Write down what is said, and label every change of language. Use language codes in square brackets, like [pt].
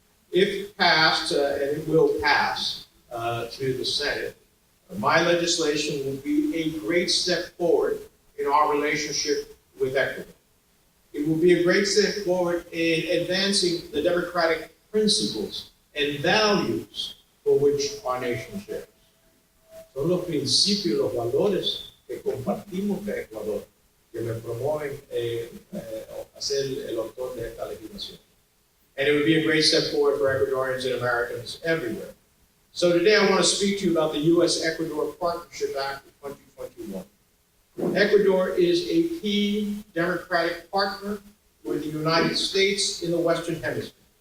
[en] If passed, and it will pass to the Senate, My legislation will be a great step forward in our relationship with Ecuador. It will be a great step forward in advancing the democratic principles and values for which our nation shares. [es] Son los principios, los valores que compartimos con Ecuador que me promueven ser el autor de esta legislación. [en] And it would be a great step forward for Ecuadorians and Americans everywhere. So today I want to speak to you about the US Ecuador Partnership Act of 2021. Ecuador is a key democratic partner with the United States in the Western Hemisphere.